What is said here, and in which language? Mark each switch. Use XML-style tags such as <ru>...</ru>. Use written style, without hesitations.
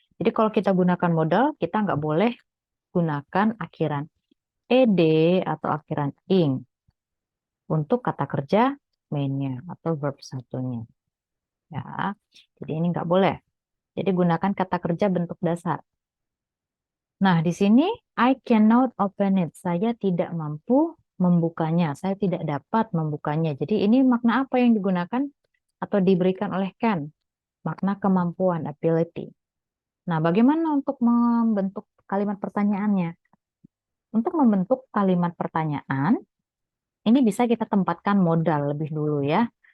<id>Jadi kalau kita gunakan modal, kita nggak boleh gunakan akhiran ed atau akhiran ing untuk kata kerja mainnya atau verb satunya. Ya, jadi ini nggak boleh. Jadi gunakan kata kerja bentuk dasar. Nah, di sini</id> <en>I cannot open it.</en> <id>Saya tidak mampu membukanya. Saya tidak dapat membukanya. Jadi ini makna apa yang digunakan atau diberikan oleh can? Makna kemampuan, ability. Nah, bagaimana untuk membentuk kalimat pertanyaannya? Untuk membentuk kalimat pertanyaan, ini bisa kita tempatkan modal lebih dulu ya.</id>